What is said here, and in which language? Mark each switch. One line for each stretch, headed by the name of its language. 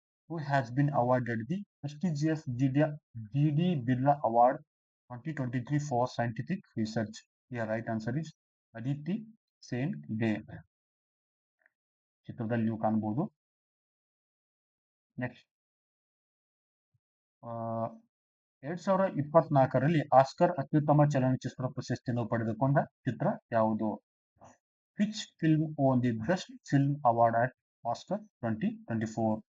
English: Who has been awarded the prestigious GD Birla Award 2023 for scientific research? The right answer is Aditi Sen Day.
Kannada: ಚಿತ್ರದಲ್ಲಿ ನೀವು ಕಾಣಬಹುದು. Next, 2024ರಲ್ಲಿ Oscar ಅತ್ಯುತ್ತಮ ಚಲನಚಿತ್ರ ಪ್ರಶಸ್ತಿಯನ್ನು ಪಡೆದುಕೊಂಡ ಚಿತ್ರ ಯಾವುದು?
English: Which film won the Best Film Award at Oscar 2024?